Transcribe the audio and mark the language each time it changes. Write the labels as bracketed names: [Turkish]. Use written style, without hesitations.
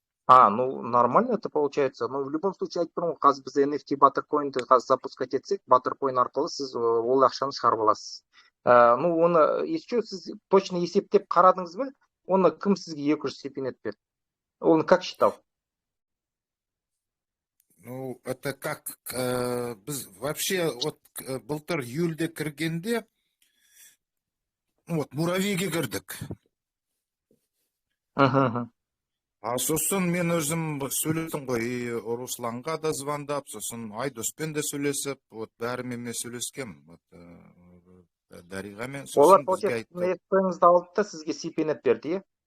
[Russian] Ну нормально это получается. Но в любом случае [Kazakh] айтпаймын, қазір біз NFT Баттеркоинді қазір запускать етсек, Баттеркоин арқылы сіз ол ақшаны шығарып аласыз. Ну оны еще сіз точно есептеп қарадыңыз ба? Оны кім сізге 200 сипинет берді? [Russian] Он как считал? Ну, это как, [Kazakh] біз вообще, вот, былтыр июльде кіргенде, вот, муравейге кірдік. А сосын мен өзім сөйлестім ғой, и Русланға да звондап, сосын Айдоспен де сөйлесіп, вот, бәрімен сөйлескем, вот, Дариғамен. Олар, [Russian] получается, [Kazakh] сипинетіңізді алды да сізге сипинет берді,